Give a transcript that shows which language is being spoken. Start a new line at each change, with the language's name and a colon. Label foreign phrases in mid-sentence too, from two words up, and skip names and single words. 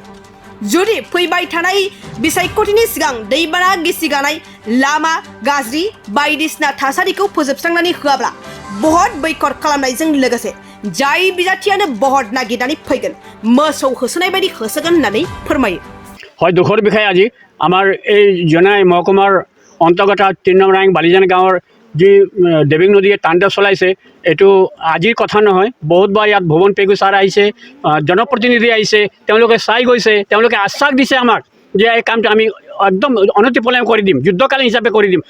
Bodo: जुदि फैबाय थानाय बिसायख'थिनि सिगां दैबाना गिसि गानाय लामा गाज्रि बायदिसिना थासारिखौ फोजोबस्रांनानै होआब्ला बहुत बैकट खालामनायजों लोगोसे जाय बिजाथियानो बहुत नागिरनानै फैगोन मोसौ होसोनाय बायदि होसोगोन होननानै फोरमायो।
Assamese: হয় দুখৰ বিষয় আজি আমাৰ এই জনাই মহকুমাৰ অন্তৰ্গত 3 নম্বৰ ৰাইং বালিজান গাঁৱৰ যি দেবিং নদীয়ে তাণ্ডৱ চলাইছে এইটো আজিৰ কথা নহয়। বহুতবাৰ ইয়াত ভুৱন পেগু ছাৰ আহিছে, জনপ্ৰতিনিধি আহিছে, তেওঁলোকে চাই গৈছে, তেওঁলোকে আশ্বাস দিছে আমাক যে এই কামটো আমি একদম অনতিপলম কৰি দিম, যুদ্ধকালীন হিচাপে কৰি দিম।